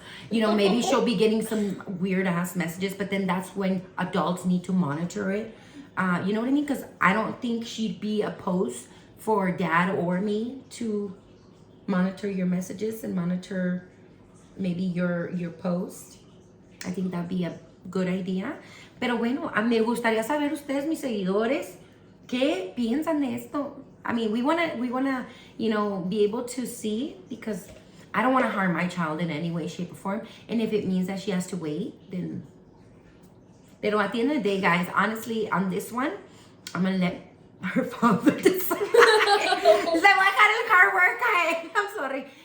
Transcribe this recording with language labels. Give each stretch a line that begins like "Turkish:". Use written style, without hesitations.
English: You know, maybe she'll be getting some weird ass messages, but then that's when adults need to monitor it. You know what I mean? Because I don't think she'd be opposed for dad or me to monitor your messages and monitor maybe your post. I think that'd be a good idea.
Spanish: Pero bueno, me gustaría saber ustedes, mis seguidores, ¿qué piensan de esto?
English: I mean, we wanna, you know, be able to see, because I don't want to harm my child in any way, shape, or form. And if it means that she has to wait, then. Pero at the end of the day, guys, honestly, on this one, I'm gonna let her father decide. It's like, what kind of car work? I'm sorry.